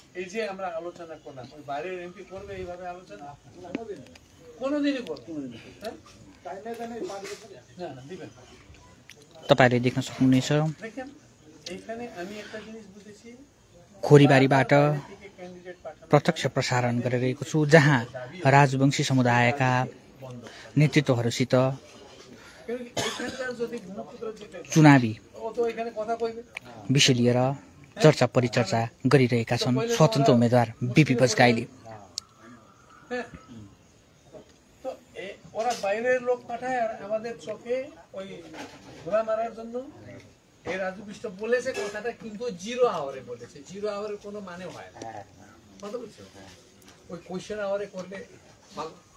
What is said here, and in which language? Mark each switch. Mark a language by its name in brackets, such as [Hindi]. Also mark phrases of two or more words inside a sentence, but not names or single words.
[Nepali] तपाईले देख्न सक्नुहुनेछ खोरीबारीबाट प्रत्यक्ष प्रसारण गरिरहेको छु, जहाँ राजवंशी समुदायका नेतृत्वहरूसित चुनावी विषय लिएर चर्चा परिचर्चा गरिरहेका छन् स्वतन्त्र उम्मेदवार बीपी बजगाईले। [Bangla] ওরা বাইরের লোক পাঠায় আর আমাদের চোখে ওই ঘোড়া মারার জন্য এই রাজু বিষ্ট বলেছে কথাটা, কিন্তু [English] zero hour [Bangla] বলেছে। [English] zero hour's [Bangla] কোনো মানে হয় না, কথা বুঝছো? ওই [English] question hour [Bangla] করলে ভালো।